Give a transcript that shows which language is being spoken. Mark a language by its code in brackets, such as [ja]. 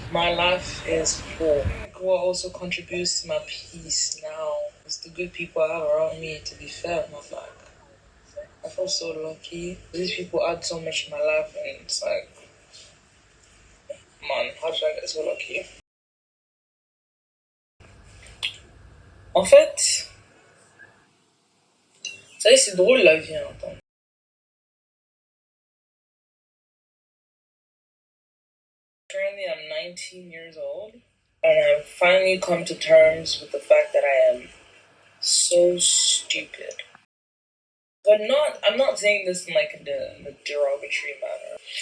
[en] My life is full. What also contributes to my peace now is the good people I have around me, to be fair. I feel so lucky. These people add so much to my life, and it's like, man, how did I get so lucky? [fr] En fait, ça y est, c'est drôle la vie, hein, attends. [en] Currently, I'm 19 years old, and I've finally come to terms with the fact that I am so stupid. But I'm not saying this in like in the derogatory manner.